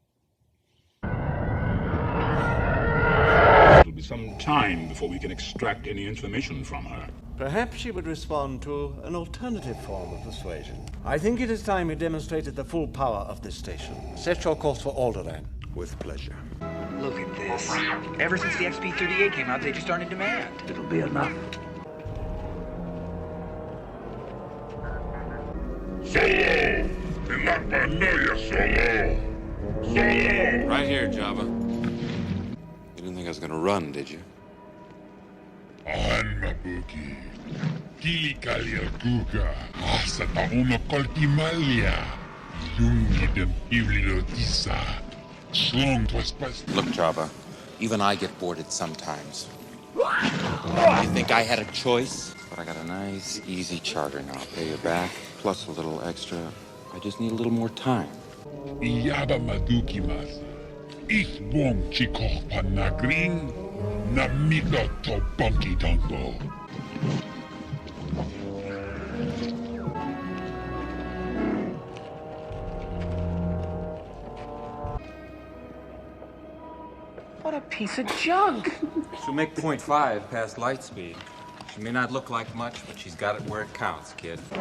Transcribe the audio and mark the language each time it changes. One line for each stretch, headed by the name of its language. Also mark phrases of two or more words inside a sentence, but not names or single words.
English: It'll be some time before we can extract any information from her. Perhaps she would respond to an alternative form of persuasion. I think it is time you demonstrated the full power of this station. Set your course for Alderaan. With pleasure. Look at this. Ever since the XP-38 came out, they just aren't in demand. It'll be enough. Solo! Leia, Solo! Solo! Right here, Jabba. You didn't think I was gonna run, did you? Ahan mabuki. Kili kalia kuka. Asa tauna koltimalia. Yungi dem iblilotisa. Slong trespass. Look, Jabba, even I get bored sometimes. You think I had a choice? But I got a nice, easy charter now. Pay you back, plus a little extra. I just need a little more time. Iyaba maduki masa. Ich bong chikok panagring. Namito to bunky dongo. What a piece of junk! She'll make 0.5 past light speed. She may not look like much, but she's got it where it counts, kid.